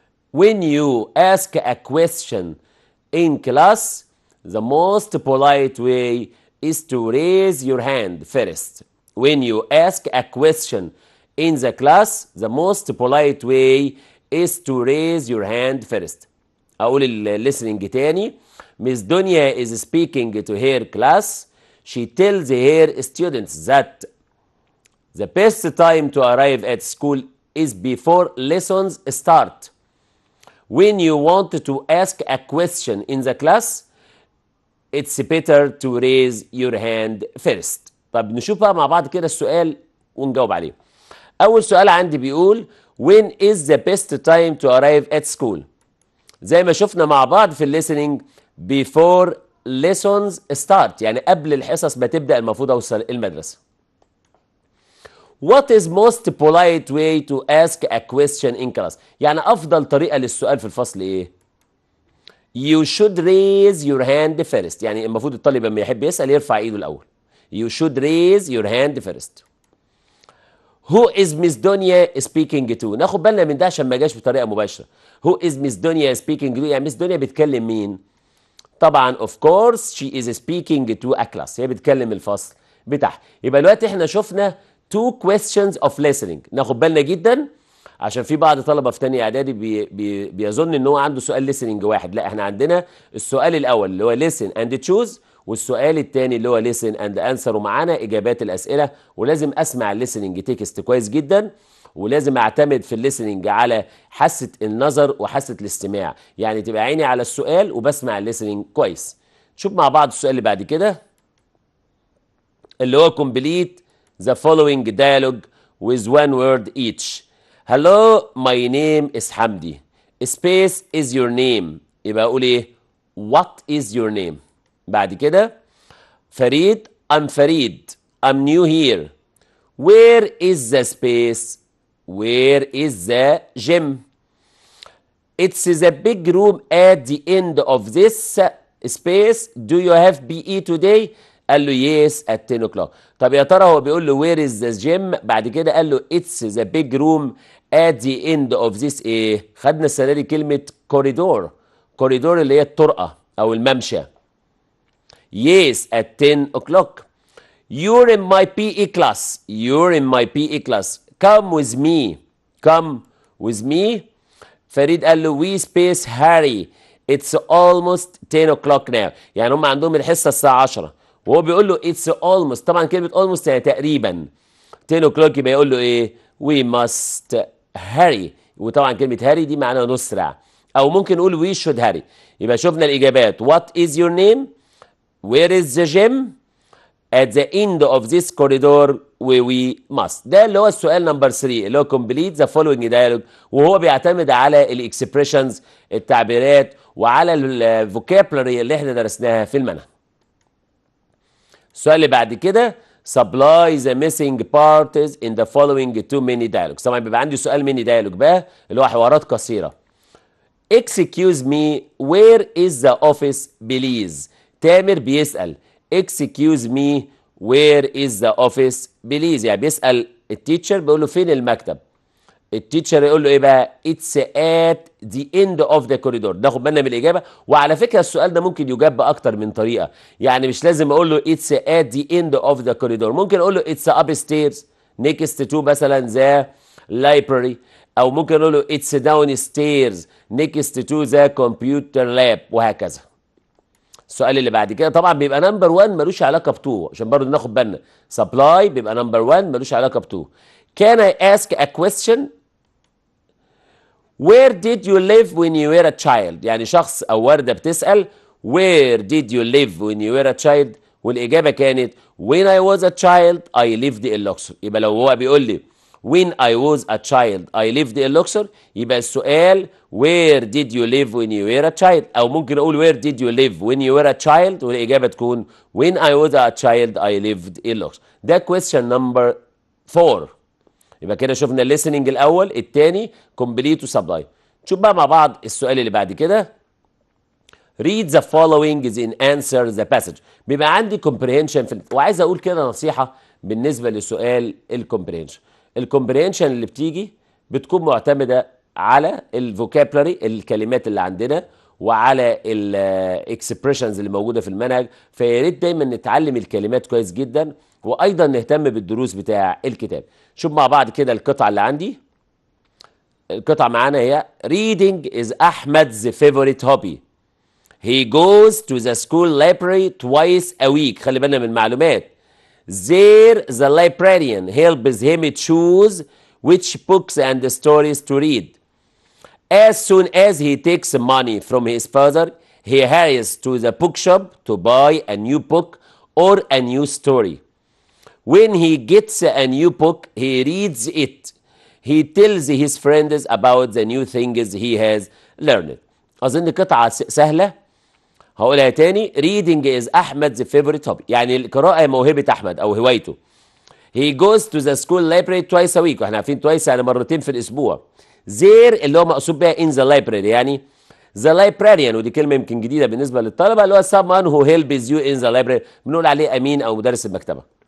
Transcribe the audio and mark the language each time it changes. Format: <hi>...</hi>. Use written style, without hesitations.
<en>When you ask a question in class, the most polite way is to raise your hand first. When you ask a question in the class, the most polite way is to raise your hand first.</en> <ar>أقول</ar> <en>listening</en> <ar>تاني.</ar> <en>Miss دنيا is speaking to her class. She tells her students that the best time to arrive at school is before lessons start. When you want to ask a question in the class, it's better to raise your hand first.</en> <ar>طب نشوف بقى مع بعض كده السؤال ونجاوب عليه. أول سؤال عندي بيقول</ar> <en>when is the best time to arrive at school؟</en> <ar>زي ما شفنا مع بعض في الليسننج</ar> <en>before lessons start،</en> <ar>يعني قبل الحصص ما تبدأ المفروض أوصل المدرسة.</ar> <en>What is most polite way to ask a question in class؟</en> <ar>يعني أفضل طريقة للسؤال في الفصل إيه؟</ar> <en>You should raise your hand first.</en> <ar>يعني المفروض الطالب لما يحب يسأل يرفع ايده الأول.</ar> <en>You should raise your hand first. Who is Miss Dunya speaking to؟</en> <ar>ناخد بالنا من ده عشان ما جاش بطريقة مباشرة.</ar> <en>Who is Miss Dunya speaking to؟</en> <ar>يعني</ar> <en>Miss Dunya</en> <ar>بتكلم مين؟ طبعا</ar> <en>of course she is speaking to a class.</en> <ar>هي بتكلم الفصل بتاعها. يبقى دلوقتي احنا شفنا</ar> <en>two questions of listening.</en> <ar>ناخد بالنا جدا عشان في بعض طلبه في تانية اعدادي بيظن ان هو عنده سؤال</ar> <en>listening</en> <ar>واحد. لا، احنا عندنا السؤال الاول اللي هو</ar> <en>listen and choose،</en> <ar>والسؤال الثاني اللي هو</ar> <en>listen and answer،</en> <ar>ومعانا اجابات الاسئله. ولازم اسمع الليسننج تكست كويس جدا، ولازم اعتمد في الليسننج على حاسه النظر وحاسه الاستماع، يعني تبقى عيني على السؤال وبسمع الليسننج كويس. نشوف مع بعض السؤال اللي بعد كده اللي هو</ar> <en>complete the following dialogue with one word each. Hello, my name is حمدي. Space is your name.</en> <ar>يبقى اقول ايه؟</ar> <en>What is your name؟</en> <ar>بعد كده فريد</ar> <en>I'm</en> <ar>فريد.</ar> <en>I'm new here. Where is the space؟ Where is the gym؟ It's the big room at the end of this space. Do you have PE today؟</en> <ar>قال له</ar> <en>yes at 10 o'clock.</en> <ar>طب يا ترى هو بيقول له</ar> <en>where is the gym؟</en> <ar>بعد كده قال له</ar> <en>it's the big room at the end of this</en> <ar>ايه؟ خدنا السنة دي كلمة corridor. corridor اللي هي الطرقة أو الممشى.</ar> <en>Yes at 10 o'clock. You're in my PE class. You're in my PE class. Come with me. Come with me. فريد</en> <ar>قال له</ar> <en>we space Harry. It's almost 10 o'clock now.</en> <ar>يعني هم عندهم الحصة الساعة 10 وهو بيقول له</ar> <en>it's almost.</en> <ar>طبعا كلمة</ar> <en>almost</en> <ar>يعني تقريبا.</ar> <en>10 o'clock</en> <ar>يبقى يقول له ايه؟</ar> <en>we must hurry.</en> <ar>وطبعا كلمة hurry دي معناها نسرع، أو ممكن نقول</ar> <en>we should hurry.</en> <ar>يبقى شفنا الإجابات.</ar> <en>What is your name؟ Where is the gym؟ At the end of this corridor we must.</en> <ar>ده اللي هو السؤال نمبر 3 اللي هو</ar> <en>complete the following dialogue،</en> <ar>وهو بيعتمد على الاكسبريشنز التعبيرات وعلى الفوكابلري اللي احنا درسناها في المنهج.</ar> <en>السؤال اللي بعد كده supply the missing parts in the following two mini dialogues.</en> <ar>طبعا بيبقى عندي سؤال ميني دايلوج بقى اللي هو حوارات قصيرة.</ar> <en>Excuse me, where is the office please؟</en> <ar>تامر بيسأل</ar> <en>excuse me where is the office please،</en> <ar>يعني بيسأل التيتشر بيقول له فين المكتب. التيتشر يقول له ايه بقى؟</ar> <en>it's at the end of the corridor.</en> <ar>ناخد بالنا من الإجابة. وعلى فكرة السؤال ده ممكن يجاب بأكتر من طريقة، يعني مش لازم أقول له</ar> <en>it's at the end of the corridor.</en> <ar>ممكن أقول له</ar> <en>it's upstairs next to</en> <ar>مثلا</ar> <en>the library،</en> <ar>أو ممكن أقول له</ar> <en>it's downstairs next to the computer lab،</en> <ar>وهكذا. السؤال اللي بعد كده طبعا بيبقى نمبر 1 ملوش علاقه ب 2 عشان برضه ناخد بالنا. سبلاي بيبقى نمبر 1 ملوش علاقه ب 2.</ar> <en>Can I ask a question؟ Where did you live when you were a child؟</en> <ar>يعني شخص أو وردة بتسأل</ar> <en>Where did you live when you were a child؟</en> <ar>والإجابة كانت</ar> <en>When I was a child I lived in Luxor.</en> <ar>يبقى لو هو بيقول لي</ar> <en>When I was a child I lived in Luxor،</en> <ar>يبقى السؤال</ar> <en>Where did you live when you were a child؟</en> <ar>أو ممكن أقول</ar> <en>Where did you live when you were a child،</en> <ar>والإجابة تكون</ar> <en>When I was a child I lived in Luxor.</en> <ar>ده</ar> <en>question number 4.</en> <ar>يبقى كده شفنا</ar> <en>listening</en> <ar>الأول، الثاني complete وسبلاي. نشوف بقى مع بعض السؤال اللي بعد كده.</ar> <en>Read the following and answer the passage.</en> <ar>بيبقى عندي</ar> <en>comprehension</en> <ar>وعايز أقول كده نصيحة بالنسبة لسؤال الكومبريهنشن. الكومبريهنشن اللي بتيجي بتكون معتمدة على الفوكابلري الكلمات اللي عندنا وعلى الاكسبريشنز اللي موجودة في المنهج، فيا ريت دايما نتعلم الكلمات كويس جدا وأيضا نهتم بالدروس بتاع الكتاب. شوف مع بعض كده القطعة اللي عندي. القطعة معانا هي</ar> <en>Reading is Ahmed's favorite hobby. He goes to the school library twice a week.</en> <ar>خلي بالنا من المعلومات.</ar> <en>There the librarian helps him choose which books and stories to read. As soon as he takes money from his father, he hurries to the bookshop to buy a new book or a new story. When he gets a new book, he reads it. He tells his friends about the new things he has learned.</en> <ar>أظن قطعة سهلة. هقولها تاني.</ar> <en>Reading is Ahmed's favorite hobby.</en> <ar>يعني القراءة موهبة أحمد أو هوايته.</ar> <en>He goes to the school library twice a week.</en> <ar>واحنا عارفين twice يعني مرتين في الأسبوع.</ar> <en>There</en> <ar>اللي هو مقصود بها</ar> <en>in the library،</en> <ar>يعني</ar> <en>the librarian،</en> <ar>ودي كلمة يمكن جديدة بالنسبة للطلبة، اللي هو</ar> <en>someone who helps you in the library،</en> <ar>بنقول عليه أمين أو مدرس المكتبة.</ar>